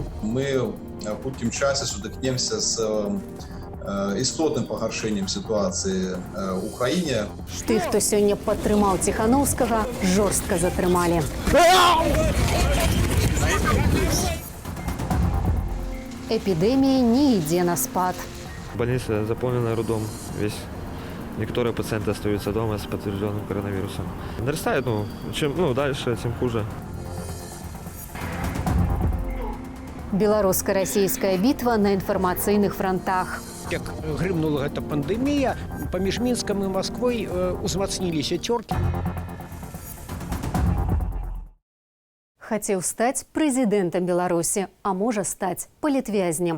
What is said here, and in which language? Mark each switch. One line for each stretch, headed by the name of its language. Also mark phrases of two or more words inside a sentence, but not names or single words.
Belarusian: Мы в хуткім часе сутыкнемся з істотным пагаршэннем сітуацыі ў краіне. Тых, хто сёння падтрымаў Ціхановскага, жорстка затрымалі. Эпидемия не ідзе на спад.
Russian: Больница заполнена рудом весь. Некоторые пациенты остаются дома с подтвержденным коронавирусом. Нарастает, чем дальше, тем хуже.
Belarusian: Беларуска-расійская бітва на інфармацыйных фронтах. Як грымнула гэта пандэмія, паміж Мінскам і Масквой узмацніліся цёркі. Хацеў стаць прэзідэнтам Беларусі, а можа стаць палітвязнем.